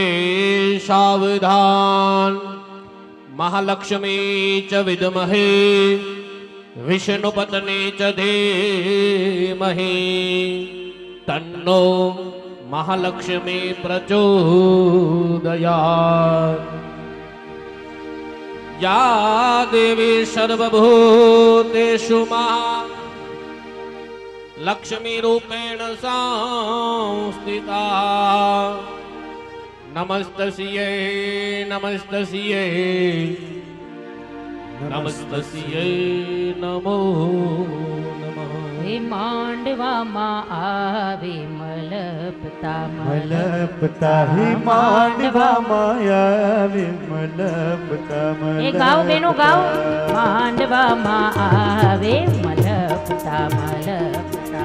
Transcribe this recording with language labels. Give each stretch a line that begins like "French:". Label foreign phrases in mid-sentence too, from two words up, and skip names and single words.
Sanskrit: सावधान महालक्ष्मी च विद्महे विष्णुपत्नी च धीमहि तन्नो महालक्ष्मी પ્રચોદયાત या देवी सर्वभूतेषु लक्ष्मी रूपेण संस्थिता नमस्तस्यै नमस्तस्यै नमस्तस्यै नमो नमः
Gujarati: હે માંડવામાં આવે મલપતા મલપતા હે માંડવા માયા મલપતા એ ગાઓ બેનો ગાઓ માંડવામાં આવે મલપતા મલપતા